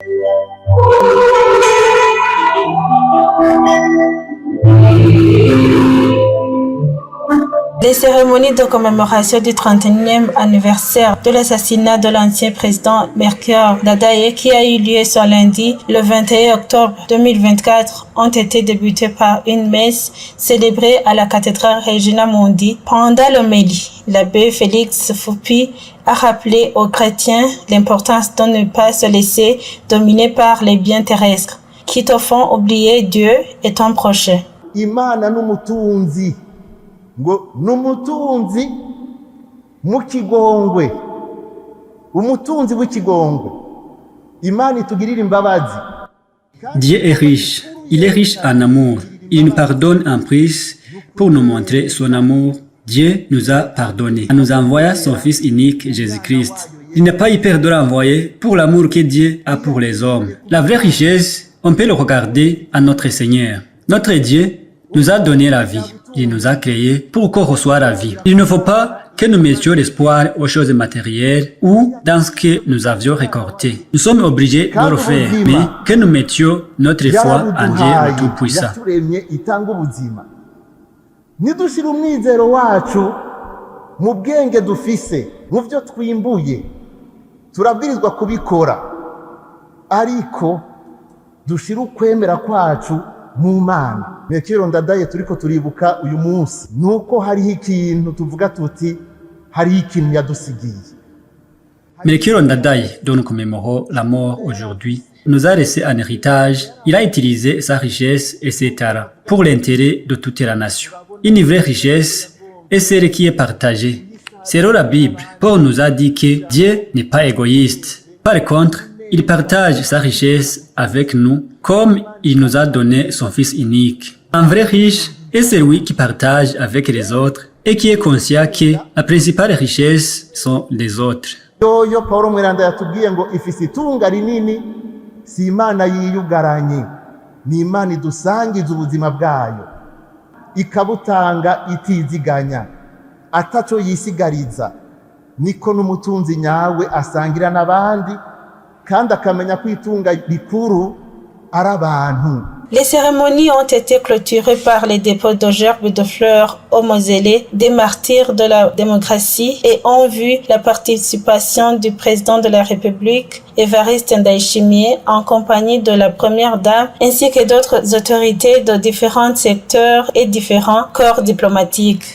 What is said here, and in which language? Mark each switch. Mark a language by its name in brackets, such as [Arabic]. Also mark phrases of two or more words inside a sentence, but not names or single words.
[French] Les cérémonies de commémoration du 31e anniversaire de l'assassinat de l'ancien président Melchior Ndadaye, qui a eu lieu ce lundi, le 21 octobre 2024, ont été débutées par une messe célébrée à la cathédrale Regina Mundi. Pendant l'homélie, l'abbé Félix Foupi a rappelé aux chrétiens l'importance de ne pas se laisser dominer par les biens terrestres, qui te font oublier Dieu et ton prochain. [Rundi] Imana n'umutunzi ngo n'umutunzi mu kigongwe, umutunzi w'ikigongwe, Imana itugirira imbabazi. [French] Dieu est riche, il est riche en amour, il nous pardonne en plus pour nous montrer son amour. Dieu nous a pardonné en nous envoyant son Fils unique Jésus-Christ. Il n'a pas eu peur de l'envoyer pour l'amour que Dieu a pour les hommes. La vraie richesse, on peut le regarder à notre Seigneur. Notre Dieu nous a donné la vie. Il nous a créés pour qu'on reçoive la vie. Il ne faut pas que nous mettions l'espoir aux choses matérielles ou dans ce que nous avions récolté. Nous sommes obligés de le faire, mais que nous mettions notre foi en Dieu le Tout-Puissant. [Rundi] Nidushira umwizero wacu mu bwenge dufise, mu byo twimbuye, turabwirizwa kubikora, ariko dushira ukwemera kwacu mu Mana. Melchior Ndadaye turiko turibuka uyu munsi, nuko hariho ikintu tuvuga tuti hariho ikintu yadusigiye. [French] Melchior Ndadaye, dont nous commémorons la mort aujourd'hui, nous a laissé un héritage. Il a utilisé sa richesse et ses talents pour l'intérêt de toute la nation. Une vraie richesse est celle qui est partagée. Selon la Bible, Paul nous a dit que Dieu n'est pas égoïste. Par contre, il partage sa richesse avec nous comme il nous a donné son Fils unique. Un vrai riche est celui qui partage avec les autres et qui est conscient que la principale richesse sont les autres. [Rundi] Yoyo Paulo Mweranda yatubwiye ngo ifise itunga rinini si Imana yiyugaranye, ni Imana idusangiza ubuzima bwayo, ikabutanga itiziganya, ataco yisigariza. Niko n'umutunzi nyawe asangira n'abandi, kandi akamenya ko itunga rikuru ari abantu. [French] Les cérémonies ont été clôturées par les dépôts de gerbes de fleurs au mausolée des martyrs de la démocratie et ont vu la participation du président de la République, Évariste Ndayishimiye, en compagnie de la première dame, ainsi que d'autres autorités de différents secteurs et différents corps diplomatiques.